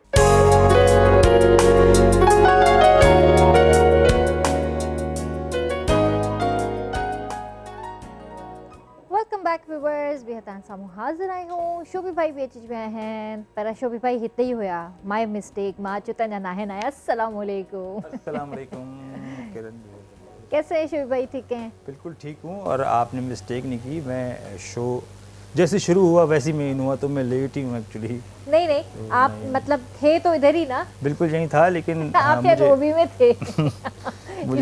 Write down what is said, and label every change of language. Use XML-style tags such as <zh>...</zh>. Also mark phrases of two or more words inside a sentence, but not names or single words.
<en>welcome back viewers,</en> <sd>बि तव्हां साम्हूं हाज़िर आहियूं। शोभी भाई बि अची विया आहिनि, पर शोभी भाई हिते ई हुया,</sd> <en>my mistake,</en> <sd>मां अचो त अञा नाहिनि आया।</sd> <ar>السلام عليكم. السلام عليكم किरण।</ar> <hi>कैसे हैं शोभी भाई? ठीक हैं? बिल्कुल ठीक हूँ, और आपने मिस्टेक नहीं की। मैं शो जैसे शुरू हुआ वैसे में इन हुआ, तो मैं लेट ही हूँ एक्चुअली। नहीं नहीं, तो आप नहीं। मतलब थे तो इधर ही ना, बिल्कुल यही था, लेकिन आप या रोबी में थे मुझे-</hi>